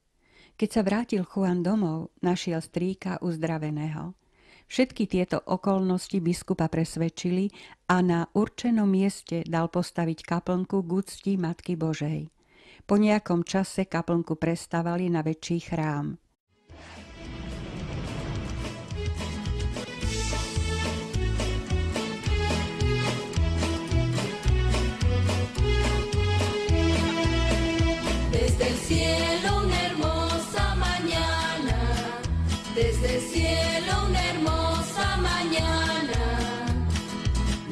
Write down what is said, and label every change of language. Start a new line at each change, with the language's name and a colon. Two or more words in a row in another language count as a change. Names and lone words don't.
Slovak: Keď sa vrátil Juan domov, našiel strýka uzdraveného. Všetky tieto okolnosti biskupa presvedčili a na určenom mieste dal postaviť kaplnku k úcti Matky Božej. Po nejakom čase kaplnku prestavali na väčší chrám.
Spanish: Desde el cielo una hermosa mañana, desde el cielo una hermosa mañana,